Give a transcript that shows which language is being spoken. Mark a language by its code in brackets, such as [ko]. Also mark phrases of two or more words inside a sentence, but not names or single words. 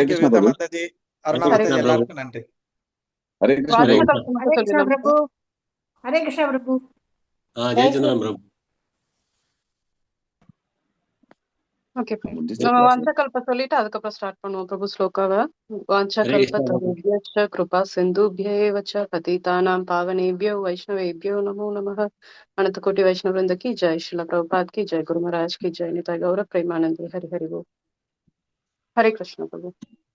[ta] தேங்க்யூ விவேகா மாதாஜி, அருணா மாதாஜி, எல்லாருக்கும் நன்றி. ஹரே கிருஷ்ணா பிரபு. ஹரே கிருஷ்ணா பிரபு. ஜெயச்சந்திரன் பிரபு. ஓகே நம்ம வாஞ்சகல்ப சொல்லிட்டு அதுக்கப்புறம் ஸ்டார்ட் பண்ணுவோம் பிரபு ஸ்லோகாவை. [sa] வாஞ்சகல்பதருभ्यश्च कृपा सिन्धुभ्येव च पतितानां पावनेभ्यो वैष्णवेभ्यो नमो नमः. [hi] अनंत कोटि वैष्णव वृंद की जय, श्रील प्रभुपाद की जय, गुरु महाराज की जय, निताय गौर प्रेमानंद हरि हरि बोल. हरे कृष्ण प्रभु.